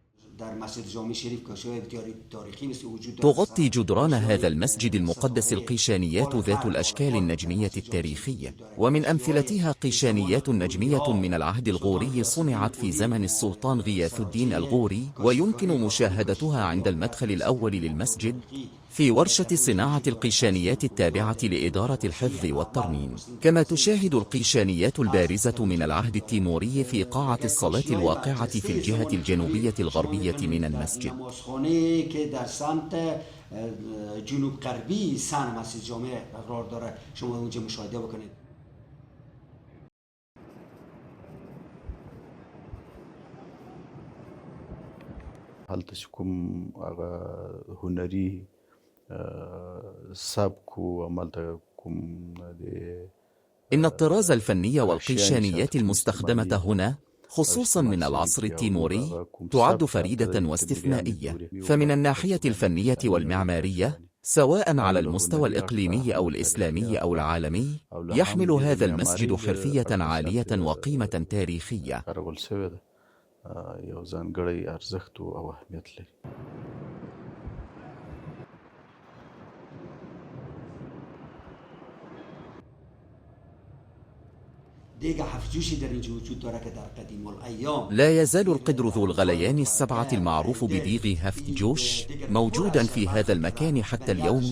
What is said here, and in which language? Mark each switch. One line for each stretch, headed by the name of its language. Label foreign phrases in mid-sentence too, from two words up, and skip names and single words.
Arabic: تغطي جدران هذا المسجد المقدس القيشانيات ذات الأشكال النجمية التاريخية، ومن أمثلتها قيشانيات نجمية من العهد الغوري صنعت في زمن السلطان غياث الدين الغوري، ويمكن مشاهدتها عند المدخل الأول للمسجد في ورشة صناعة القيشانيات التابعة لإدارة الحفظ والترميم. كما تشاهد القيشانيات البارزة من العهد التيموري في قاعة الصلاة الواقعة في الجهة الجنوبية الغربية من المسجد.
Persian: جنوب غربی سن مسجد جامع قرار داره، شما اونجا مشاهده بکنید.
Pashto: هلته چې کوم هغه هنري سبک و عملته کوم د
Arabic: إن الطراز الفني والقيشانيات المستخدمة هنا خصوصا من العصر التيموري تعد فريدة واستثنائية، فمن الناحية الفنية والمعمارية سواء على المستوى الإقليمي أو الإسلامي أو العالمي يحمل هذا المسجد حرفية عالية وقيمة تاريخية.
Pashto: یو ځانګړی ارزښت او اهمیت لري.
Arabic: لا يزال القدر ذو الغليان السبعة المعروف بديغ هفت جوش موجودا في هذا المكان حتى اليوم.